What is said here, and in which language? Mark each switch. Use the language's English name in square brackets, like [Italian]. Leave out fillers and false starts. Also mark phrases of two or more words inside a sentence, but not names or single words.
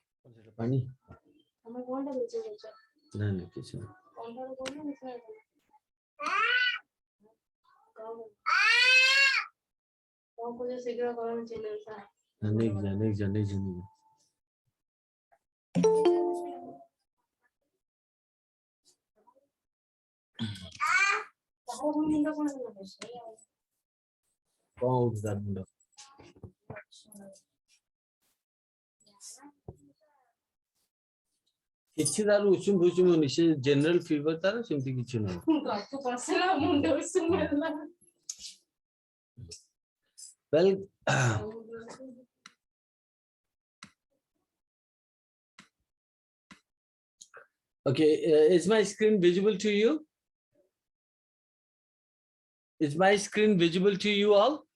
[Bangla] পানি না না কিছু না নেক্সট জন [Odia] କଣ ହଉଛି ତାର ମୁଣ୍ଡ କିଛି ତାର ଉଷୁମ ଫୁଷୁମ ହଉନି ସେ [English] general fever [Odia] ତାର ସେମିତି କିଛି ନାହିଁ [English] well okay is my screen visible to you? Is my screen visible to you all?